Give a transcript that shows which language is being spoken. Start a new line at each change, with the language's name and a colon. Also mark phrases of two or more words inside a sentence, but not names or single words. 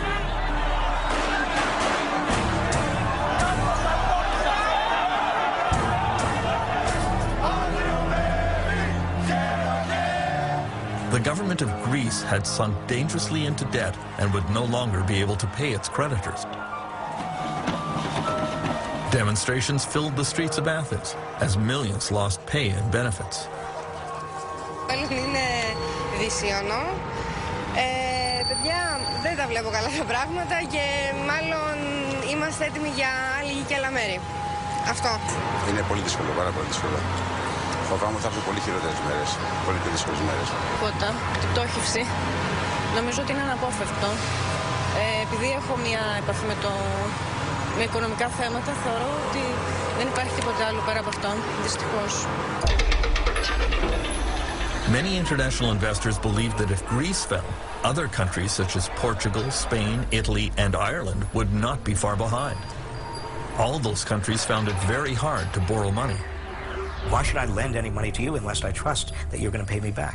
English: The government of Greece had sunk dangerously into debt and would no longer be able to pay its creditors. Demonstrations filled the streets of Athens as millions lost pay and benefits.
Greek: Είναι δυσιονό. Παιδιά, δεν τα βλέπω καλά τα πράγματα και μάλλον είμαστε έτοιμοι για άλλη και άλλα μέρη. Αυτό. Είναι πολύ δύσκολο, πάρα πολύ δύσκολο. Φοβάμαι ότι θα έρθουν πολύ χειρότερες μέρες, πολύ πιο δύσκολες μέρες. Τίποτα, την πτώχευση. Νομίζω ότι είναι αναπόφευκτο. Επειδή έχω μια επαφή με οικονομικά θέματα, θεωρώ ότι δεν υπάρχει τίποτα άλλο πέρα από αυτό, δυστυχώς.
English: Many international investors believed that if Greece fell, other countries such as Portugal, Spain, Italy, and Ireland would not be far behind. All those countries found it very hard to borrow money. Why should I lend any money to you unless I trust that you're going to pay me back?